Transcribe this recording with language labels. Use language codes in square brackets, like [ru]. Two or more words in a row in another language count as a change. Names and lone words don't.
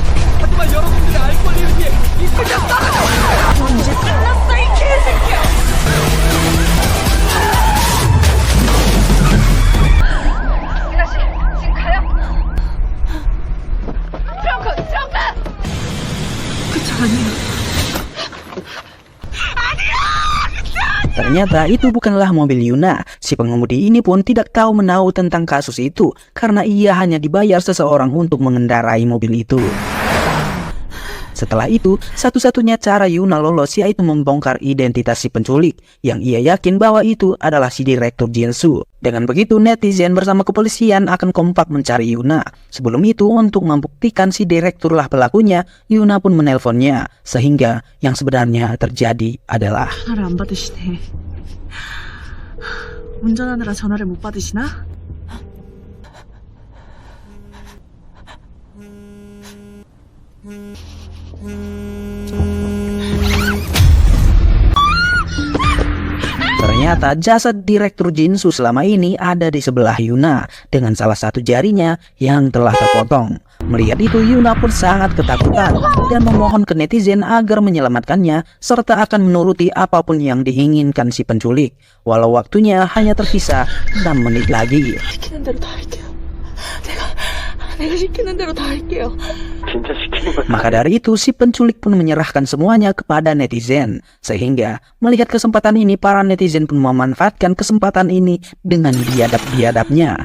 [ko] 하지만 여러분들의 알 권리를 위해 이쁘게 따라잡아요! 언제 끝났어 이 개새끼야! 유나 씨, 지금 가요? 트렁크! 그차 아니야. [id] Ternyata itu bukanlah mobil Yuna. Si pengemudi ini pun tidak tahu menahu tentang kasus itu karena ia hanya dibayar seseorang untuk mengendarai mobil itu. Setelah itu, satu-satunya cara Yuna lolos yaitu membongkar identitas si penculik yang ia yakin bahwa itu adalah si Direktur Jinsu. Dengan begitu, netizen bersama kepolisian akan kompak mencari Yuna. Sebelum itu, untuk membuktikan si direktur lah pelakunya, Yuna pun menelponnya. Sehingga yang sebenarnya terjadi adalah... [ko] 전화를 안 받으시네. 운전하느라 전화를 못 받으시나? [id] Ternyata jasad Direktur Jinsu selama ini ada di sebelah Yuna dengan salah satu jarinya yang telah terpotong. Melihat itu, Yuna pun sangat ketakutan dan memohon ke netizen agar menyelamatkannya serta akan menuruti apapun yang diinginkan si penculik. Walau waktunya hanya tersisa 6 menit lagi. [ko] 시키는 대로 다 할게요. 내가 시키는 대로 다 할게요. 진짜 시키는 거 [id] Maka dari itu, si penculik pun menyerahkan semuanya kepada netizen. Sehingga melihat kesempatan ini, para netizen pun memanfaatkan kesempatan ini dengan biadab-biadabnya.